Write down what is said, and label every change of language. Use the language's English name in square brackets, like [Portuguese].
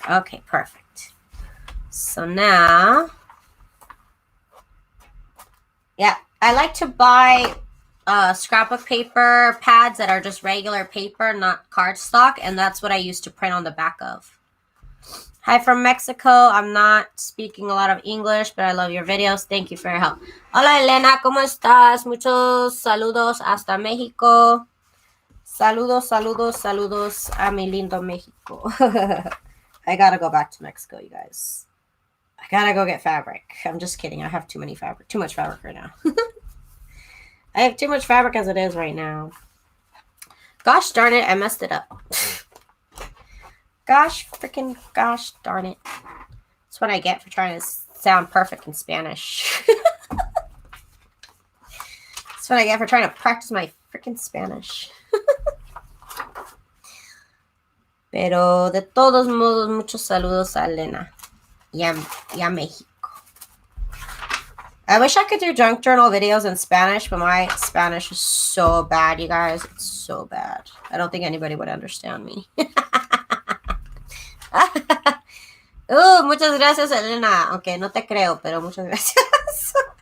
[English] Okay, perfect. So now, yeah, I like to buy scrapbook paper pads that are just regular paper, not cardstock, and that's what I use to print on the back of. Hi from Mexico. I'm not speaking a lot of English, but I love your videos. Thank you for your help. [Spanish] Hola Elena, ¿cómo estás? Muchos saludos hasta México. Saludos, saludos, saludos a mi lindo Mexico. [English] I gotta go back to Mexico, you guys. I gotta go get fabric. I'm just kidding. I have too much fabric right now. I have too much fabric as it is right now. Gosh darn it, I messed it up. Gosh darn it. That's what I get for trying to sound perfect in Spanish. That's what I get for trying to practice my freaking Spanish. [Spanish] Pero de todos modos, muchos saludos a Elena y a México. [English] I wish I could do junk journal videos in Spanish, but my Spanish is so bad, you guys. It's so bad. I don't think anybody would understand me. [Spanish] Muchas gracias, Elena. Okay, no te creo, pero muchas gracias.